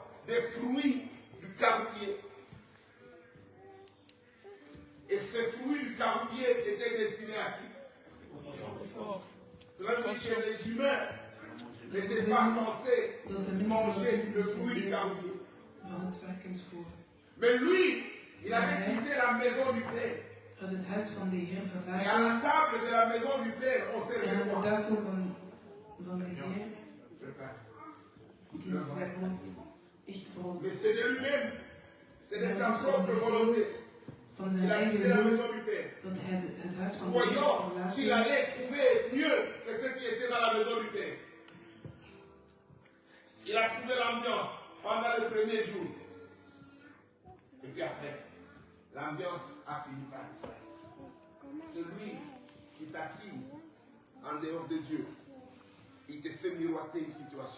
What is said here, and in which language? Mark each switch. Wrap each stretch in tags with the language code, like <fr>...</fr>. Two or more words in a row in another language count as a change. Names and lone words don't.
<fr>Des fruits du caroubier. Et ces fruits du caroubier étaient destinés à qui? Cela veut dire que les humains n'étaient pas censés manger le fruit du caroubier.</fr> <nl>Van het varkensvoer.</nl> <fr>Mais lui, il avait quitté la maison du Père.</fr> <nl>Had het huis van de Heer</nl> <fr>Et à</fr> <nl>verlaten.</nl> <fr>la table de la maison du Père, on</fr> <nl>En</nl> <fr>servait</fr> <nl>aan de</nl> <fr>quoi?</fr> <nl>tafel van de Heer</nl> <fr>Le pain.</fr> <nl>diende hij brood. Echt brood.</nl> <fr>Mais c'est de lui-même. C'est de</fr> <nl>Maar</nl> <fr>sa</fr> <nl>het is van</nl> <fr>propre volonté.</fr> <nl>zichzelf, van zijn</nl> <fr>Il a</fr> <nl>eigen</nl> <fr>quitté la</fr> <nl>wil,</nl> <fr>maison du Père.</fr> <nl>dat hij het huis van de Heer</nl> <fr>Croyant qu'il</fr> <nl>verlaten.</nl> <fr>allait trouver mieux que ce qui était dans la maison du Père. Il a trouvé l'ambiance pendant le premier jour. Et puis après, l'ambiance a fini par disparaître. Celui qui t'attire en dehors de Dieu, il te fait miroiter une situation.</fr>